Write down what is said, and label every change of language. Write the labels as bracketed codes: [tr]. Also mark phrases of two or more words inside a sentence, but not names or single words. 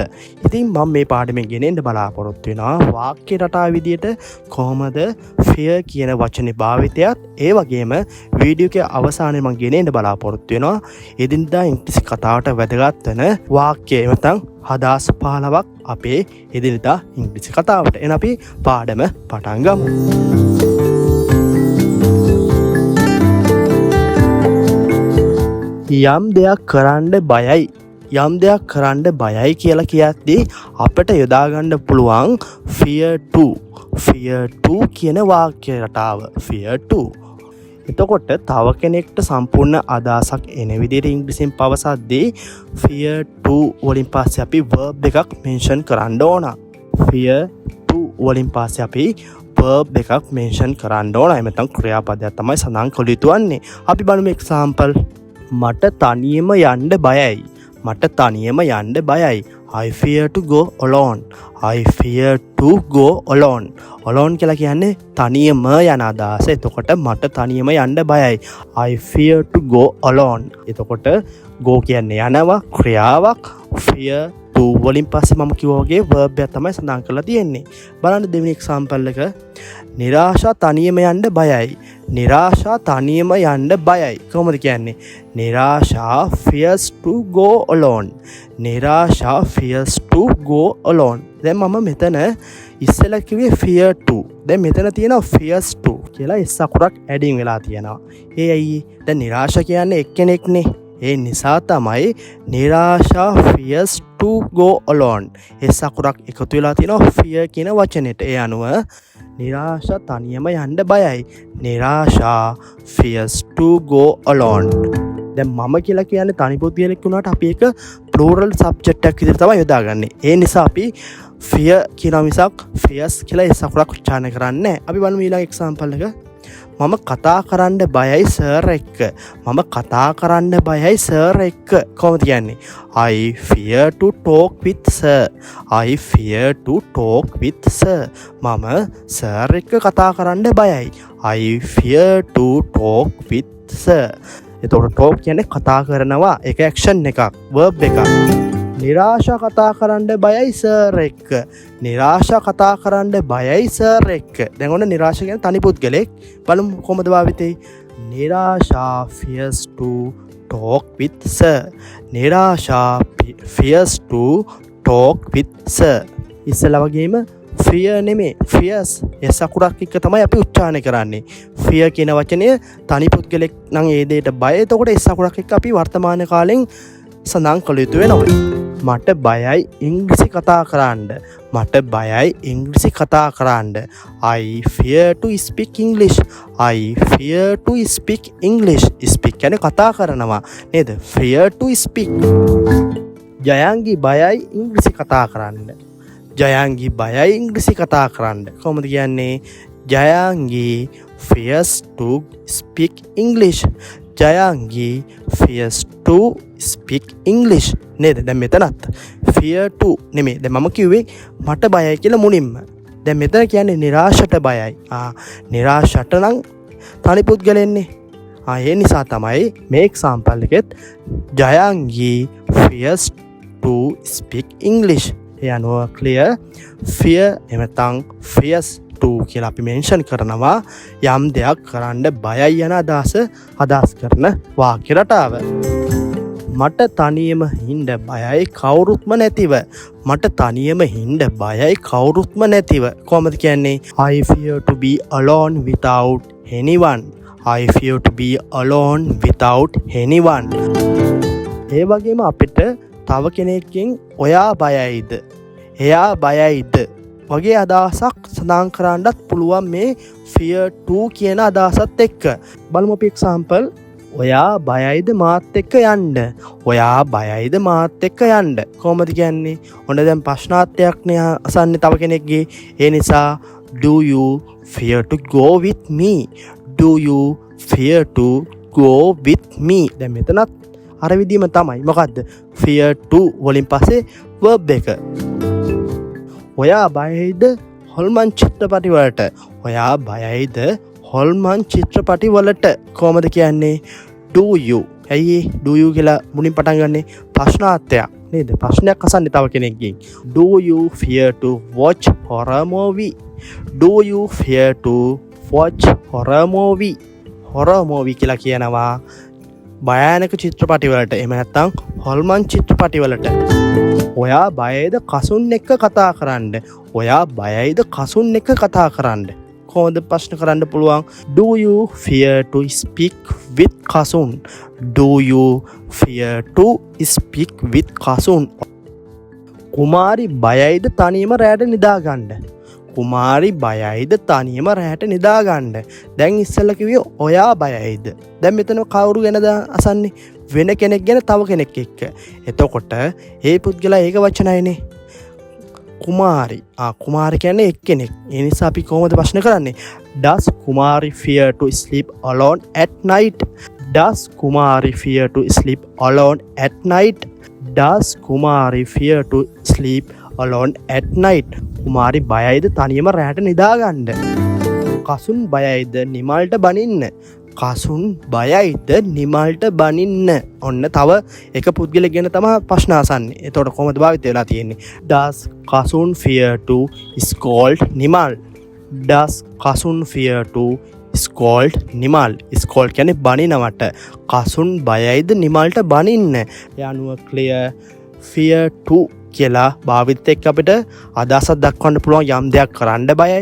[si] ඉතින් මම මේ පාඩමෙන් ගෙනෙන්න බලාපොරොත්තු වෙනවා වාක්‍ය රටා විදියට කොහොමද fear කියන වචනේ භාවිතයත් ඒ වගේම වීඩියෝ එකේ අවසානයේ මම ගෙනෙන්න බලාපොරොත්තු වෙනවා එදිනදා ඉංග්‍රීසි කතාවට වැදගත් වෙන වාක්‍ය නැත්නම් හදාස් 15ක් අපේ එදිනදා ඉංග්‍රීසි කතාවට. එන අපි පාඩම පටන් ගමු. යම් දෙයක් කරන්න බයයි. යම් දෙයක් කරන්න බයයි කියලා කියද්දී අපිට යොදා ගන්න පුළුවන් [en] fear to [si] කියන වාක්‍ය රටාව. [en] fear to. [si] එතකොට තව කෙනෙක්ට සම්පූර්ණ අදහසක් එන විදිහට ඉංග්‍රීසියෙන් පවසද්දී [en] fear to [si] වලින් පස්සේ අපි verb එකක් mention කරන්න ඕන. [en] fear to [si] වලින් පස්සේ අපි verb එකක් mention කරන්න ඕන. එහෙම නැත්නම් ක්‍රියාපදයක් තමයි සඳහන් කළ යුතු වන්නේ. අපි බලමු example. මට තනියම යන්න බයයි. මට තනියම යන්න බයයි. [en] I fear to go alone. I fear to go alone. Alone [si] කියලා කියන්නේ තනියම යන අදහස. එතකොට මට තනියම යන්න බයයි. [en] I fear to go alone. [si] එතකොට go කියන්නේ යනවා ක්‍රියාවක්. [en] fear to [si] වලින් පස්සේ මම කිව්වා වගේ verb එක තමයි සඳහන් කරලා තියෙන්නේ. බලන්න දෙවෙනි example එක. නිරාශා තනියම යන්න බයයි. නිරාශා තනියම යන්න බයයි. කොහොමද කියන්නේ? [en] නිරාශා fears to go alone. නිරාශා fears to go alone. [si] දැන් මම මෙතන ඉස්සෙල්ලා කිව්වේ [en] fear to. [si] දැන් මෙතන තියෙනවා [en] fears to [si] කියලා S අකුරක් ඇඩින් වෙලා තියෙනවා. ඒ ඇයි? දැන් නිරාශා කියන්නේ එක්කෙනෙක්නේ. ඒ නිසා තමයි නිරාශා [en] fears to go alone. [si] S අකුරක් එකතු වෙලා තියෙනවා fear කියන වචනෙට. ඒ අනුව නිරාශා තනියම යන්න බයයි. [en] නිරාශා fears to go alone. [si] දැන් මම කියලා කියන්නේ තනි පුද්ගලෙක් වුණාට අපි ඒක plural subject එකක් විදිහට තමයි යොදාගන්නේ. ඒ නිසා අපි fear කියන මිසක් fears කියලා S අකුරක් උච්චාරණය කරන්නේ නැහැ. අපි බලමු ඊළඟ example එක. මම කතා කරන්න බයයි සර් එක්ක. මම කතා කරන්න බයයි සර් එක්ක. කොහොමද කියන්නේ? [en] I fear to talk with sir. I fear to talk with sir. [si] මම සර් එක්ක කතා කරන්න බයයි. [en] I fear to talk with sir. [si] එතකොට talk කියන්නේ කතා කරනවා. ඒක action එකක්, verb එකක්. නිරාශා කතා කරන්න බයයි සර් එක්ක. නිරාශා කතා කරන්න බයයි සර් එක්ක. දැන් ඔන්න නිරාශා කියන්නේ තනි පුද්ගලෙක්. බලමු කොහොමද භාවිතේ? [en] නිරාශා fears to talk with sir. නිරාශා fears to talk with sir. [si] ඉස්සලා වගේම fear නෙමෙයි fears S අකුරක් එක්ක තමයි අපි උච්චාරණය කරන්නේ. fear කියන වචනය තනි පුද්ගලෙක් නම් ඒ දෙයට බය. එතකොට S අකුරක් එක්ක අපි වර්තමාන කාලෙන් සඳහන් කළ යුතු වෙනවා. මට බයයි ඉංග්‍රීසි කතා කරන්න. මට බයයි ඉංග්‍රීසි කතා කරන්න. [en] I fear to speak English. I fear to speak English. [si] speak කියන්නේ කතා කරනවා නේද? [en] fear to speak. [si] ජයංගි බයයි ඉංග්‍රීසි කතා කරන්න. ජයංගි බයයි ඉංග්‍රීසි කතා කරන්න. කොහොමද කියන්නේ? [en] ජයංගි fears to speak English. ජයංගි fears to speak English. [si] නේද? දැන් මෙතනත් [en] fear to [si] නෙමෙයි. දැන් මම කිව්වේ මට බයයි කියලා මුලින්ම. දැන් මෙතන කියන්නේ නිරාශට බයයි. නිරාශට නම් තනි පුද්ගලෙන්නේ. ඒ නිසා තමයි මේ example එකෙත් ජයංගි [en] fears to speak English. [si] ඒ අනුව [en] clear fear [si] එමෙතන් [en] fears to [si] කියලා අපි මෙන්ෂන් කරනවා යම් දෙයක් කරන්න බයයි යන අදහස් කරන වාක්‍ය රටාව. මට තනියම හින්ද බයයි කවුරුත්ම නැතිව. මට තනියම හින්ද බයයි කවුරුත්ම නැතිව. කොහොමද කියන්නේ? [en] I fear to be alone without anyone. I fear to be alone without anyone. [si] ඒ වගේම අපිට තව කෙනෙක්ගෙන් ඔයා බයයිද? එයා බයයිද? වගේ අදහසක් සඳහන් කරන්නත් පුළුවන් මේ [en] fear to [si] කියන අදහසත් එක්ක. බලමු අපි example. ඔයා බයයිද මාත් එක්ක යන්න? ඔයා බයයිද මාත් එක්ක යන්න? කොහොමද කියන්නේ? ඔන්න දැන් ප්‍රශ්නාර්ථයක් නේ අසන්නේ තව කෙනෙක්ගේ. ඒ නිසා [en] do you fear to go with me? Do you fear to go with me? [si] දැන් මෙතනත් අර විදිහම තමයි. මොකද්ද? [en] fear to [si] වලින් පස්සේ verb එක. ඔයා බයයිද හොල්මන් චිත්‍රපටි වලට? ඔයා බයයිද හොල්මන් චිත්‍රපටි වලට? කොහොමද කියන්නේ? [en] do you. [si] ඇයි [en] do you [si] කියලා මුලින් පටන් ගන්නෙ? ප්‍රශ්නාර්ථයක් නේද? ප්‍රශ්නයක් අසන්නේ තව කෙනෙක්ගෙන්. [en] do you fear to watch horror movie? Do you fear to watch horror movie? horror movie [si] කියලා කියනවා භයානක චිත්‍රපටි වලට. එහෙම නැත්නම් හොල්මන් චිත්‍රපටි වලට. ඔයා බයයිද කසුන් එක්ක කතා කරන්න? ඔයා බයයිද කසුන් එක්ක කතා කරන්න? කොහොමද ප්‍රශ්න කරන්න පුළුවන්? [en] Do you fear to speak with කසුන්? Do you fear to speak with කසුන්? [si] කුමාරි බයයිද තනියම රැට නිදාගන්න? කුමාරි බයයිද තනියම රැට නිදාගන්න? දැන් ඉස්සෙල්ලා කිව්වේ ඔයා බයයිද. දැන් මෙතන කවුරු ගැනද අසන්නේ? වෙන කෙනෙක් ගැන තව කෙනෙක් එක්ක. එතකොට ඒ පුද්ගලයා ඒක වචනයිනේ. කුමාරි. කුමාරි කියන්නේ එක්කෙනෙක්. ඒ නිසා අපි කොහොමද ප්‍රශ්න කරන්නේ? [en] Does Kumari fear to sleep alone at night? Does Kumari fear to sleep alone at night? Does Kumari fear to sleep alone at night? [si] කුමාරි බයයිද තනියම රැට නිදාගන්න? කසුන් බයයිද නිමල්ට බනින්න? කසුන් බයයිද නිමල්ට බනින්න? ඔන්න තව එක පුද්ගලයෙක් ගැන තමයි ප්‍රශ්න අසන්නේ. එතකොට කොහොමද භාවිත වෙලා තියෙන්නේ? [en] Does කසුන් fear to scold නිමල්? Does කසුන් fear to scold නිමල්? [si] scold කියන්නේ බනිනවට. කසුන් බයයිද නිමල්ට බනින්න? ඒ අනුව [en] clear fear to [si] කියලා භාවිතත් එක්ක අපිට අදහසක් දක්වන්න පුළුවන් යම් දෙයක් කරන්න බයයි.